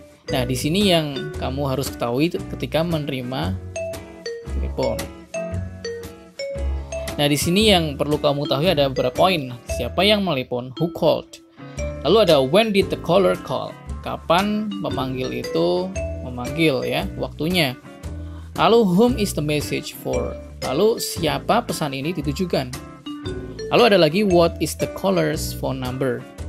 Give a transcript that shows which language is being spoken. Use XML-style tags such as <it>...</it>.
<id>Nah, di sini yang kamu harus ketahui ketika menerima telepon. Nah, di sini yang perlu kamu tahu ada beberapa poin. Siapa yang menelepon?</id> <en>Who called?</en> <id>Lalu ada</id> <en>when did the caller call?</en> <id>Kapan pemanggil itu memanggil ya, waktunya. Lalu</id> <en>whom is the message for?</en> <id>Lalu siapa pesan ini ditujukan? Lalu ada lagi</id> <en>what is the caller's phone number?</en>